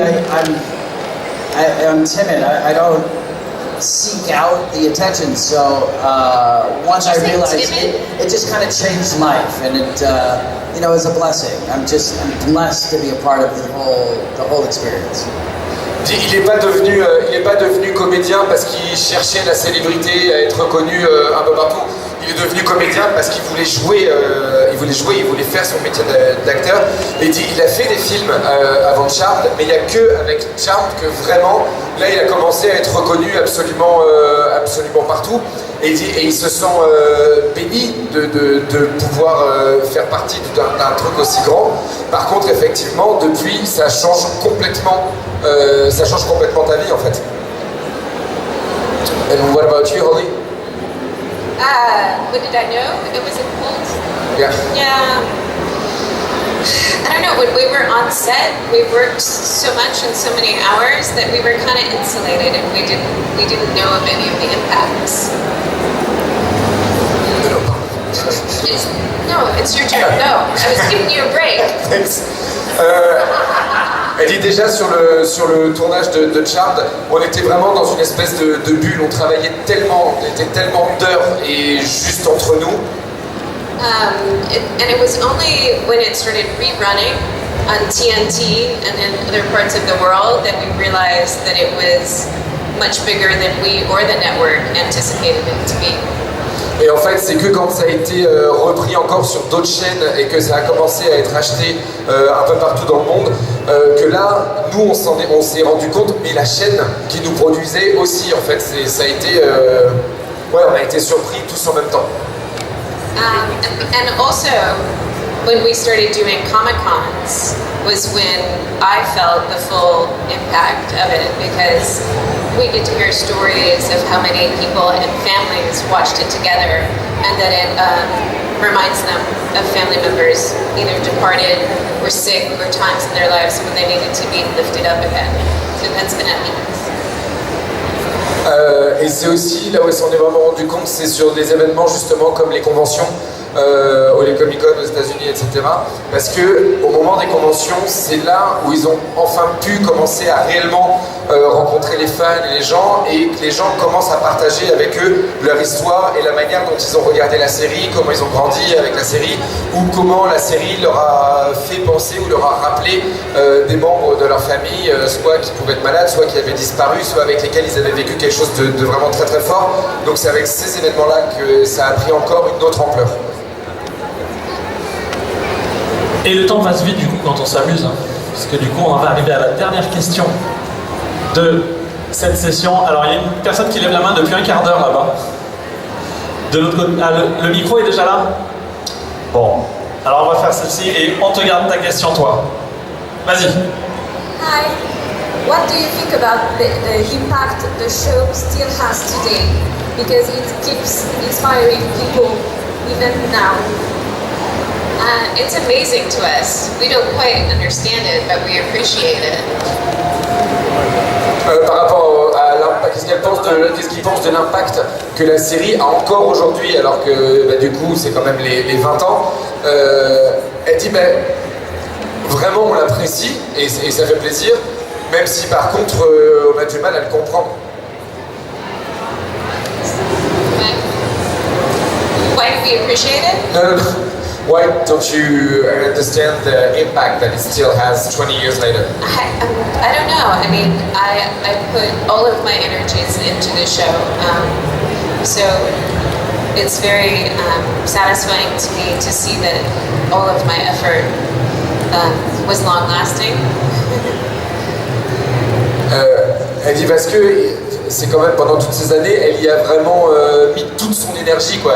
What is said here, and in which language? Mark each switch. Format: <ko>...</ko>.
<en>I'm timid. I don't seek out the attention. So once I realized it just kind of changed life, and it is a blessing. I'm blessed to be a part of the whole experience.</en> <fr>Il n'est pas devenu comédien parce qu'il cherchait la célébrité, à être reconnu un peu partout. Il est devenu comédien parce qu'il voulait jouer, il voulait faire son métier d'acteur. Et il a fait des films avant Charmed, mais il n'y a que avec Charmed que vraiment, là il a commencé à être reconnu absolument partout. Et il se sent béni de pouvoir faire partie d'un truc aussi grand. Par contre, effectivement, depuis, ça change complètement ta vie en fait.</fr> <en>And what about you, Holly? What did I know? It was a cult. Yeah. Yeah. I don't know, when we were on set, we worked so much and so many hours that we were kind of insulated and we didn't know of any of the impacts. No, No, it's your turn. No, I was giving you a break. Thanks.</en> <fr>Elle dit déjà sur le tournage de Charmed, on était vraiment dans une espèce de bulle, on travaillait tellement, on était tellement d'heures et juste entre nous.</fr> <en>And it was only when it started rerunning on TNT and in other parts of the world that we realized that it was much bigger than we or the network anticipated it to be.</en> <fr>Et en fait, c'est que quand ça a été repris encore sur d'autres chaînes et que ça a commencé à être acheté un peu partout dans le monde, que là, nous, on s'est rendu compte, mais la chaîne qui nous produisait aussi, en fait, ça a été... ouais, on a été surpris tous en même temps.</fr> <en>And also, when we started doing Comic-Cons was when I felt the full impact of it, because we get to hear stories of how many people and families watched it together, and that it reminds them of family members either departed or sick or times in their lives when they needed to be lifted up again. So that's been immense.</en> <fr>Et c'est aussi, là où on s'en est vraiment rendu compte, c'est sur des événements justement comme les conventions, ou les Comic-Con aux États-Unis, etc. Parce que au moment des conventions, c'est là où ils ont enfin pu commencer à réellement rencontrer les fans et les gens, et que les gens commencent à partager avec eux leur histoire et la manière dont ils ont regardé la série, comment ils ont grandi avec la série, ou comment la série leur a fait penser ou leur a rappelé des membres de leur famille, soit qui pouvaient être malades, soit qui avaient disparu, soit avec lesquels ils avaient vécu quelque chose de vraiment très très fort. Donc c'est avec ces événements-là que ça a pris encore une autre ampleur. Et le temps passe vite du coup quand on s'amuse, hein, parce que du coup on va arriver à la dernière question de cette session. Alors il y a une personne qui lève la main depuis un quart d'heure là-bas. De l'autre côté, le micro est déjà là? Bon, alors on va faire celle-ci et on te garde ta question toi. Vas-y.</fr> <en>Hi. What do you think about the impact the show still has today? Because it keeps inspiring people even now. It's amazing to us. We don't quite understand it, but we appreciate it.</en> <fr>Par rapport à l'impact, qu'est-ce qu'ils pensent de l'impact que la série a encore aujourd'hui, alors que bah, du coup c'est quand même les 20 ans, elle dit bah, vraiment on l'apprécie et ça fait plaisir, même si par contre on a du mal à le comprendre.</fr> <en>Why do we appreciate it? No. Why don't you understand the impact that it still has 20 years later? I don't know. I mean, I put all of my energies into the show. So it's very satisfying to me to see that all of my effort was long-lasting.</en> <fr>Elle dit parce que c'est quand même pendant toutes ces années, elle y a vraiment mis toute son énergie, quoi.</fr>